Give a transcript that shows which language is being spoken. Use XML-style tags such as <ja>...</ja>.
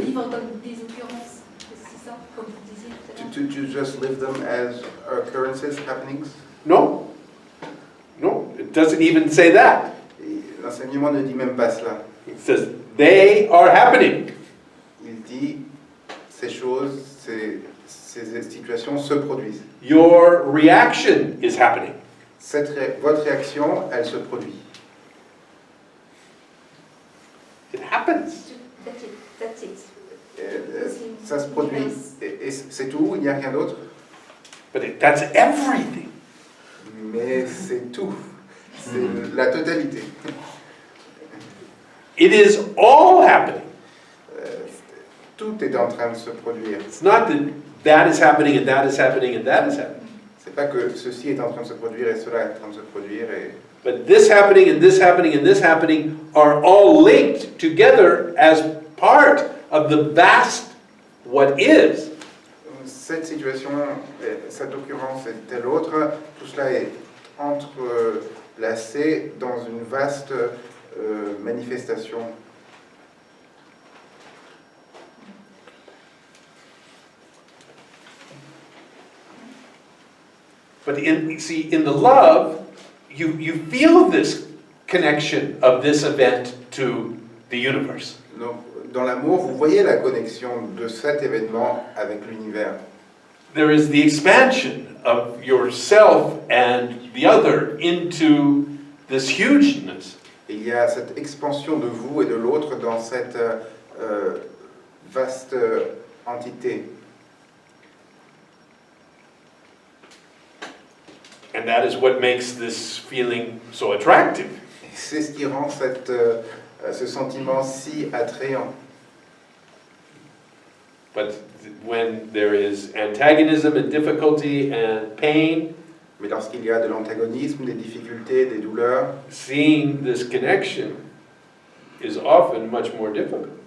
<fr>Vivre comme des occurrences, c'est ça, comme vous disiez tout à l'heure.</fr> <en>To just live them as occurrences, happenings? No. No, it doesn't even say that.</en> <fr>Et l'enseignement ne dit même pas cela.</fr> <en>It says they are happening.</en> <fr>Il dit ces choses, ces situations se produisent.</fr> <en>Your reaction is happening.</en> <fr>Votre réaction, elle se produit.</fr> <en>It happens. That's it.</en> <fr>Ça se produit. Et c'est tout, il n'y a rien d'autre.</fr> <en>But that's everything.</en> <fr>Mais c'est tout. C'est la totalité.</fr> <en>It is all happening.</en> <fr>Tout est en train de se produire.</fr> <en>It's not that that is happening and that is happening and that is happening.</en> <fr>C'est pas que ceci est en train de se produire et cela est en train de se produire.</fr> <en>But this happening and this happening and this happening are all linked together as part of the vast what is.</en> <fr>Cette situation, cette occurrence et telle autre, tout cela est entrelacé dans une vaste manifestation.</fr> <en>But in the love, you feel this connection of this event to the universe.</en> <fr>Donc, dans l'amour, vous voyez la connexion de cet événement avec l'univers.</fr> <en>There is the expansion of yourself and the other into this hugeness.</en> <fr>Et il y a cette expansion de vous et de l'autre dans cette vaste entité.</fr> <en>And that is what makes this feeling so attractive.</en> <fr>Et c'est ce qui rend ce sentiment si attrayant.</fr> <en>But when there is antagonism and difficulty and pain,</en> <fr>Mais lorsqu'il y a de l'antagonisme, des difficultés, des douleurs,</fr> <en>seeing this connection is often much more difficult.</en>